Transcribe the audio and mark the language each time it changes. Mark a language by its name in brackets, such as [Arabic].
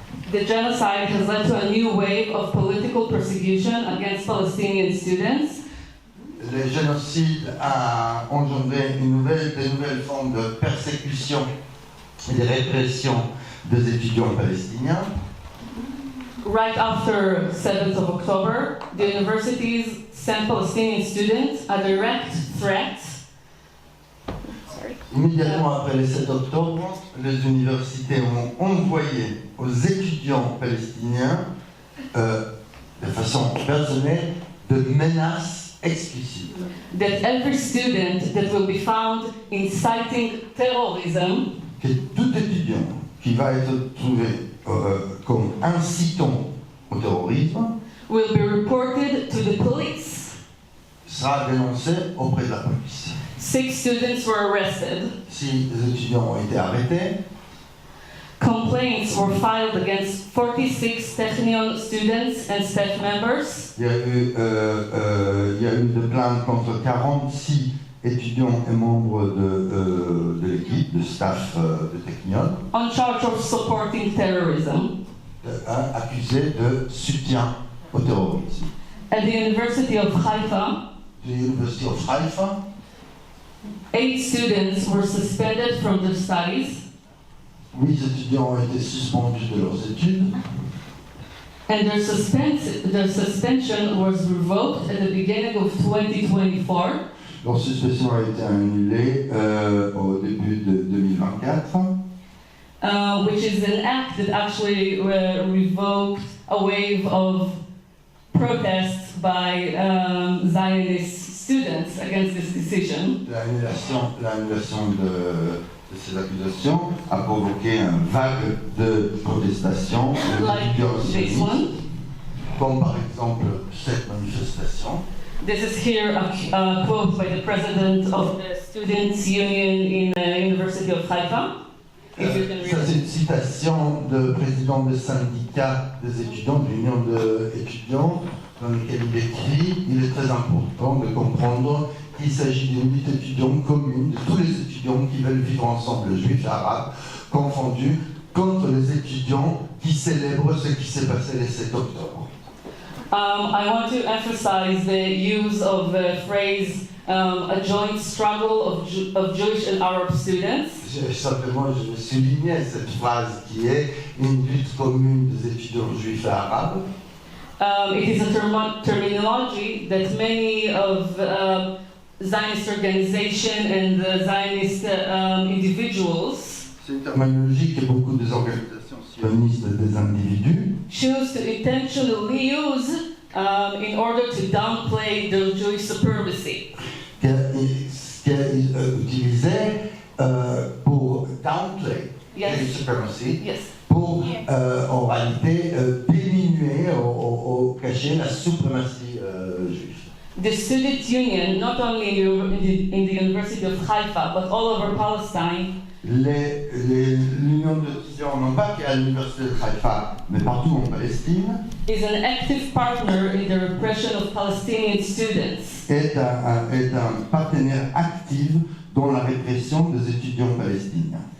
[English] The genocide has led to a new wave of political persecution against Palestinian students. [French] Le génocide a engendré des nouvelles formes de persécution et de répression des étudiants palestiniens. [English] Right after 7th of October, the universities sent Palestinian students a direct threat. [French] Immédiatement après le 7 octobre, les universités ont envoyé aux étudiants palestiniens, de façon personnelle, de menaces explicites. [English] That every student that will be found inciting terrorism, [French] Que tout étudiant qui va être trouvé comme incitant au terrorisme [English] will be reported to the police. [French] sera dénoncé auprès de la police. [English] 6 students were arrested. [French] Si les étudiants ont été arrêtés, [English] Complaints were filed against 46 Technion students and staff members. [French] il y a eu des plaintes contre 46 étudiants et membres de l'équipe, de staff de Technion, [English] On charge of supporting terrorism. [French] accusés de soutien au terrorisme. [English] At the University of Haifa, The University of Haifa, 8 students were suspended from their studies, [French] 8 étudiants ont été suspendus de leurs études [English] and their suspension was revoked at the beginning of 2024. [French] leur suspension a été annulée au début de 2024. [English] Which is an act that actually revoked a wave of protests by Zionist students against this decision. [French] L'annulation de ces accusations a provoqué une vague de protestations [English] Like this one. [French] comme par exemple cette manifestation. [English] This is here a quote by the president of the Students' Union in the University of Haifa. if you can [French] Ça, [English] read [French] c'est [English] it. [French] une citation de président de syndicat des étudiants, de l'union d'étudiants, dans lequel il écrit: il est très important de comprendre qu'il s'agit d'une lutte étudiante commune de tous les étudiants qui veulent vivre ensemble, juifs et arabes, confondus, contre les étudiants qui célèbrent ce qui s'est passé le 7 octobre. [English] I want to emphasize the use of the phrase a joint struggle of Jewish and Arab students. [French] Simplement, je soulignais cette phrase qui est une lutte commune des étudiants juifs et arabes. [English] It is a terminology that many of Zionist organization and the Zionist individuals [French] C'est une terminologie que beaucoup des organisations sionistes et des individus [English] choose to intentionally use in order to downplay the Jewish supremacy. [French] qu'ils utilisaient pour downplay [English] Yes. the supremacy, Yes. [French] pour en réalité diminuer ou cacher la suprématie juive. [English] The student union, not only in the University of Haifa, but all over Palestine, [French] L'union d'étudiants, non pas qu'à l'université de Haïfa, mais partout en Palestine, [English] is an active partner in the repression of Palestinian students. [French] est un partenaire actif dans la répression des étudiants palestiniens.